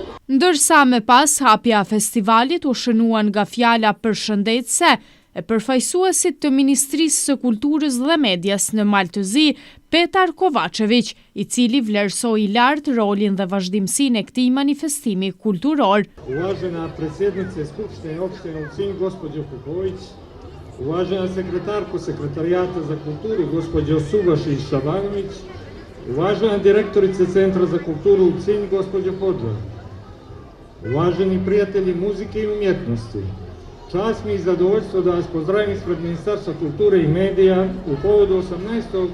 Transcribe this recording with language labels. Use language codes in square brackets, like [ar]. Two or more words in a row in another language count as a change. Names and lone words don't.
[sq] Ndërsa me pas hapja festivalit u shënuan nga fjala përshëndetëse e përfaqësuesit të Ministrisë së Kulturës dhe Medias në Maltëzi, Petar Kovačević, i cili vlerësoi lart rolin dhe vazhdimsinë e këtij manifestimi kulturor. [sr] Uvažena predsjednice Skupštine opštine Ulcinj, gospođo Kuković, uvažena sekretarko Sekretarijata za kulturu, gospođo Subašić Šabanović, uvažena direktorice Centra za kulturu Ulcinj, gospođo Hoxha, uvaženi prijatelji muzike i umjetnosti, čast mi i zadovoljstvo da vas pozdravim ispred Ministarstva kulture i medija u povodu 18.